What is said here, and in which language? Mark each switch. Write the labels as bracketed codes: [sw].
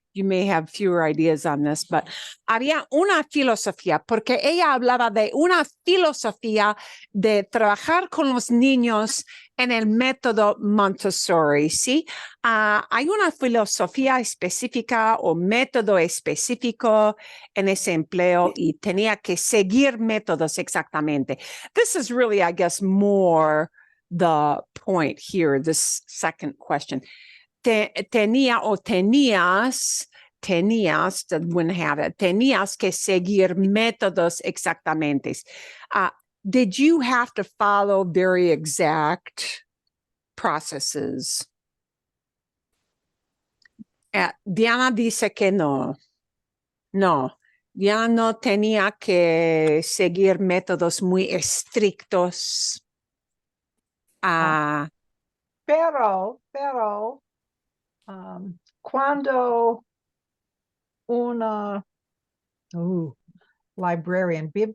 [en] You may have fewer ideas on this, but [es] había una filosofía, porque ella hablaba de una filosofía de trabajar con los niños en el método Montessori, ¿sí? Hay una filosofía específica o método específico en ese empleo y tenía que seguir métodos exactamente. [en] This is really, I guess, more the point here, this second question. [es] Tenías, [en] wouldn't have it, [es] tenías que seguir métodos exactamente. [en] Did you have to follow very exact processes? [es] Diana dice que no. No, ya no tenía que seguir métodos muy estrictos. Pero, cuando una librarian,